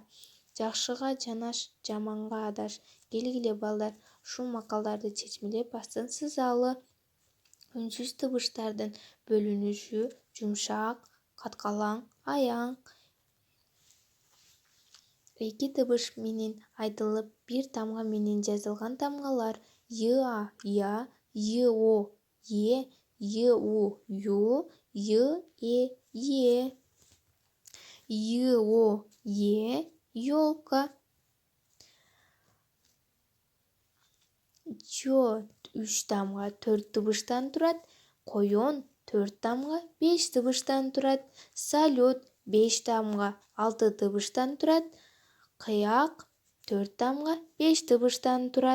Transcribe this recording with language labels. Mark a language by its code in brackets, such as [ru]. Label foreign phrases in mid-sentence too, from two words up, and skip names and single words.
[ky] Жакшыга жанаш, жаманга адаш. Келгиле балдар, ушул макалдарды чечмелеп астын сызалы. Үнсүз табыштардын бөлүнүшү: жумшак, каткалаң, аяң. Эки табыш менен айтылып, бир тамга менен жазылган тамгалар: я, йо, е, ю, е. Йо, е, ёлка. Жо 3 тамга 4 табыштан турат. Коён 4 тамга 5 табыштан турат. Салют 5 тамга 6 табыштан турат. Кыяк 4 тамга 5 табыштан турат.